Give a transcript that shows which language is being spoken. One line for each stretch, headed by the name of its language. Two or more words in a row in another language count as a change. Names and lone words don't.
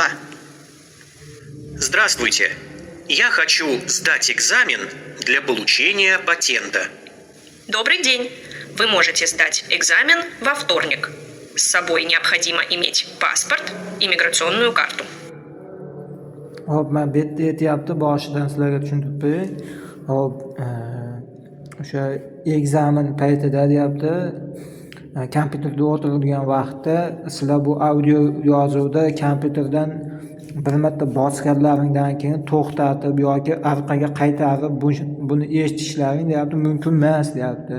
Russian: Здравствуйте. Я хочу сдать экзамен для получения патента. Добрый день. Вы можете сдать экзамен во вторник. С собой необходимо иметь паспорт и миграционную карту.
Uzbek: Hop, men bu yerda aytyapti, boshidan sizlarga tushuntirib qo'yay. Hop, o'sha ekzamen paytida deyapti, kompyuterda o'tirgan vaqtda sizlar bu audio yozuvda kompyuterdan bir marta bosganlaringdan keyin to'xtatib yoki orqaga qaytarib buni eshitishlaring deyapti mumkin emas deyapti.